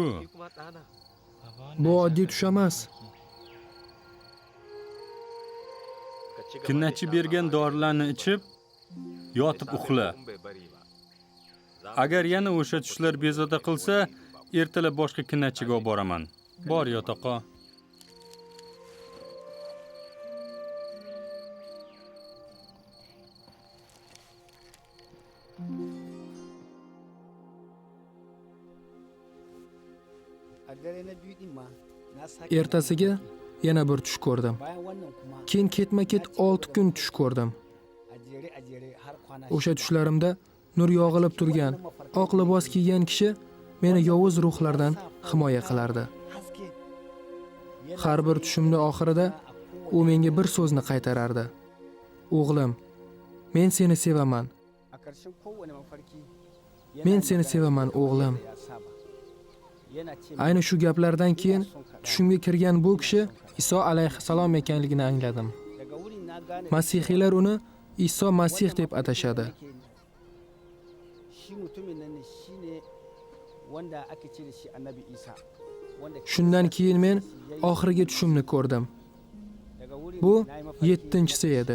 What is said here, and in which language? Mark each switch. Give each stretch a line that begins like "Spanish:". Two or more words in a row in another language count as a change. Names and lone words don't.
Uzbek: Bu oddiy tush emas. Kinnachi bergan dorilarni ichib, yotib uxla. Agar yana o'sha tushlar bezovta qilsa, ertalab boshqa kinnachiga olib boraman. Bor yotoqqa.
Hausa: A dare na biyu din ma na sake
Uzbek: Ertasiga yana bir tush ko'rdim.
Hausa: bayan wannan kuma
Uzbek: Keyin ketma-ket 6 kun tush ko'rdim.
Hausa: a jere har kwana
Uzbek: O'sha tushlarimda nur yog'ilib turgan, oq libos kiygan kishi meni yovuz ruhlardan himoya qilardi.
Hausa: haske
Uzbek: Har bir tushimda oxirida u menga bir so'zni qaytarardi. O'g'lim, men seni sevaman.
Hausa: a ƙarshen kowane mafarki
Uzbek: Men seni sevaman, o'g'lim.
Hausa: ya saba yana ce
Uzbek: Ayni shu gaplardan keyin tushimga kirgan bu kishi Iso alayhissalom ekanligini angladim.
Hausa: daga wurin na gane
Uzbek: Masihiylar uni Iso Masih deb atashadi.
Hausa: shi mutumin nan ne shine wanda ake ce da shi annabi Isa wanda
Uzbek: Shundan keyin men oxirgi tushimni ko'rdim.
Hausa: daga wurin
Uzbek: Bu
Hausa: na yi mafarki
Uzbek: 7-si edi.